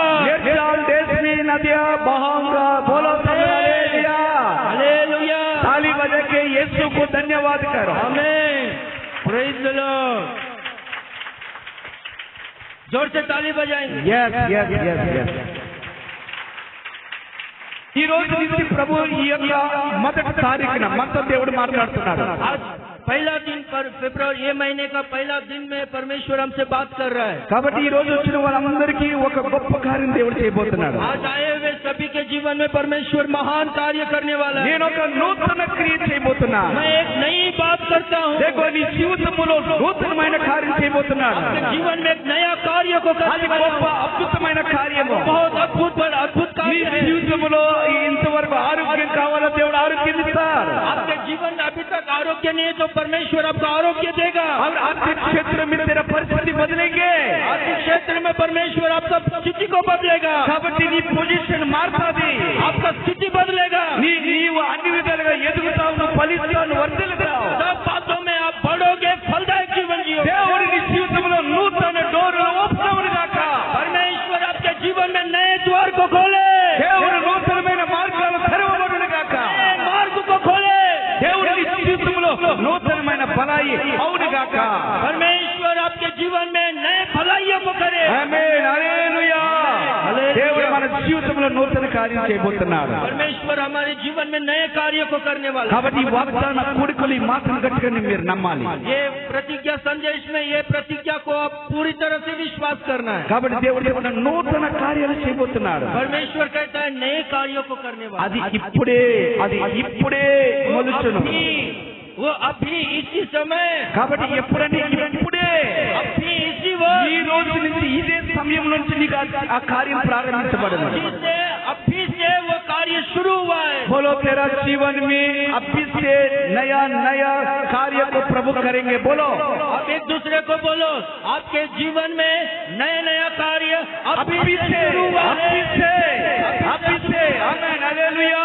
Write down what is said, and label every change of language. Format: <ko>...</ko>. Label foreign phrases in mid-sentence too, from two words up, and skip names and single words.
<hi>निर्जल देश में नदियाँ बहाऊंगा बोलो हालेलुया हालेलुया ताली बजा के यीशु को धन्यवाद करो आमीन</hi> <en>praise the Lord</en> <hi>जोर से ताली बजाएंगे</hi> <en>yes yes yes yes</en> <te>ఈ రోజు నుంచి ప్రభు ఈ యొక్క మొదటి తారీఖున మనతో దేవుడు మాట్లాడుతున్నాడు</te> <hi>आज पहला दिन पर फरवरी ये महीने का पहला दिन में परमेश्वर हमसे बात कर रहा है</hi> <te>కాబట్టి ఈ రోజు వచ్చిన వాళ్ళందరికీ ఒక గొప్ప కార్యం దేవుడు చేయబోతున్నాడు</te> <hi>आज आए हुए सभी के जीवन में परमेश्वर महान कार्य करने वाला है</hi> <te>నేను ఒక నూతన క్రియ చేయబోతున్నా</te> <hi>मैं एक नई बात करता हूँ</hi> <te>देखो నీ జీవితంలో నూతనమైన కార్యం చేయబోతున్నాడు</te> <hi>आपके जीवन में एक नया कार्य को</hi> <te>అది</te> <hi>करने वाला</hi> <te>గొప్ప</te> <hi>हूँ।</hi> <te>అద్భుతమైన కార్యము</te> <hi>बहुत अद्भुत पर अद्भुत</hi> <te>నీ</te> <hi>कार्य है</hi> <te>జీవితంలో ఇంతవరకు ఆరోగ్యం కావాలో దేవుడు ఆరోగ్యం ఇస్తాడు</te> <hi>आपके जीवन में अभी तक आरोग्य नहीं है तो परमेश्वर आपको आरोग्य देगा और आर्थिक क्षेत्र में तेरा परिस्थिति बदलेंगे आर्थिक क्षेत्र में परमेश्वर आपका स्थिति को बदलेगा</hi> <te>కాబట్టి నీ పొజిషన్ మారుతుంది</te> <hi>आपका स्थिति बदलेगा</hi> <te>నీవు అన్ని విధాలుగా ఎదుగుతావు నువ్వు ఫలిస్తావు నువ్వు వర్ధిల్లుతావు</te> <hi>सब बातों में आप बढ़ोगे फलदायक जीवन जियोगे</hi> <te>దేవుడు నీ జీవితంలో నూతన</te> <en>doors open</en> <te>గాక</te> <hi>परमेश्वर आपके जीवन में नए द्वार को खोले</hi> <te>దేవుడు నూతనమైన మార్గాలు తెరవబడును గాక</te> <hi>नए मार्ग को खोले</hi> <te>దేవుడు నీ జీవితంలో నూతనమైన బలాయి అవును గాక</te> <hi>परमेश्वर आपके जीवन में नए भलाइयों को करे</hi> <te>ఆమేన్ హల్లెలూయా దేవుడు మన జీవితంలో నూతన కార్యం చేయబోతున్నాడు</te> <hi>परमेश्वर हमारे जीवन में नए कार्य को करने वाला</hi> <te>కాబట్టి ఈ వాగ్దాన కోరికలు ఈ మాటను గట్టిగా మీరు నమ్మాలి</te> <hi>ये प्रतिज्ञा संदेश में ये प्रतिज्ञा को आप पूरी तरह से विश्वास करना है</hi> <te>కాబట్టి దేవుడు ఏమన్నా నూతన కార్యాలు చేయబోతున్నాడు</te> <hi>परमेश्वर कहता है नए कार्यों को करने वाला</hi> <te>అది ఇప్పుడే మొలుచును</te> <hi>वो अभी इसी समय</hi> <te>కాబట్టి ఎప్పుడంటే ఇప్పుడే</te> <hi>अभी इसी</hi> <te>ఈ</te> <hi>वक्त</hi> <te>రోజు నుంచి ఇదే సమయం నుంచి నీకు ఆ కార్యం ప్రారంభించబడను</te> <hi>अभी से वो कार्य शुरू हुआ है बोलो तेरा जीवन में अभी से नया नया कार्य को प्रभु करेंगे बोलो आप एक दूसरे को बोलो आपके जीवन में नया नया कार्य अभी से शुरू हुआ है आमीन हालेलुया</hi>